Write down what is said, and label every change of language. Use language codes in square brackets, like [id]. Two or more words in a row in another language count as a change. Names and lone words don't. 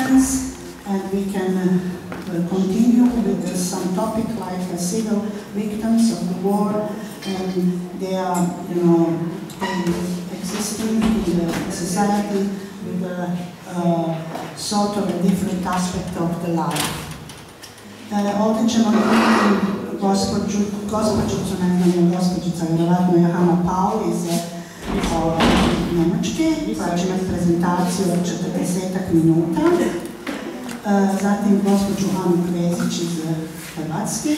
[en] chance, and we can continue with some topic like civil victims of the war, and they are, existing in the society with a sort of a different aspect of the life. [hr] Ovdje ćemo vidjeti gospođicu, vjerojatno Johana Paul iz Njemačke, koja će imati prezentaciju od 40 minuta. Zatim gospođu Anu Kvezić iz Hrvatske.